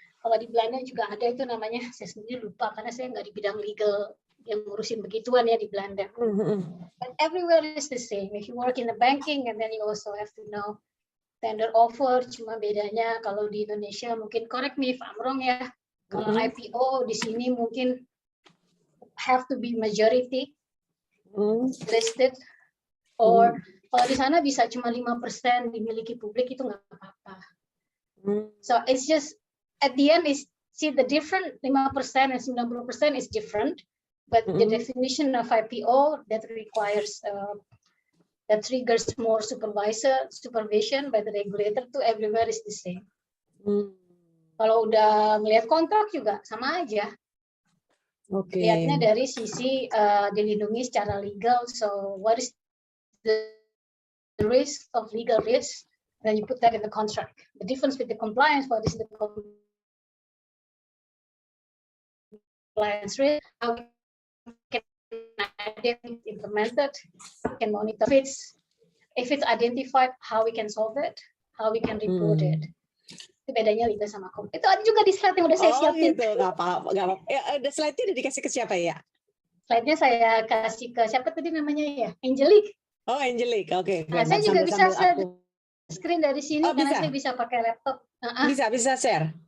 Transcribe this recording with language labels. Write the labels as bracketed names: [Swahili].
[Indonesian] Kalau di Belanda juga ada itu namanya, saya sendiri lupa karena saya nggak di bidang legal yang ngurusin begituan ya di Belanda. [English] But everywhere is the same. If you work in the banking, and then you also have to know tender offer. [Indonesian] Cuma bedanya kalau di Indonesia mungkin, [English] correct me if I'm wrong [Indonesian] ya. Kalau IPO di sini mungkin [English] have to be majority listed. [Indonesian] Or kalau di sana bisa cuma 5% dimiliki publik, itu nggak apa-apa. [English] So it's just at the end is see the different 5% and 90% is different, but the definition of IPO that requires that triggers more supervision by the regulator to everywhere is the same. [Indonesian] Kalau udah melihat kontrak juga sama aja. Lihatnya dari sisi dilindungi secara legal. [English] So what is the risk of legal risk? Then you put that in the contract. The difference with the compliance, what is the compliance risk? How we can implement it, we can monitor if it's identified, how we can solve it, how we can report it. [Indonesian] Itu bedanya legal sama kom. Itu ada juga di slide yang udah saya siapin. Gitu, nggak apa-apa. Ada slide-nya udah dikasih ke siapa ya? Slide-nya saya kasih ke siapa tadi namanya ya? Angelique. Oh, Angelique, oke. Nah, saya juga bisa share screen dari sini karena saya bisa pakai laptop. Bisa share?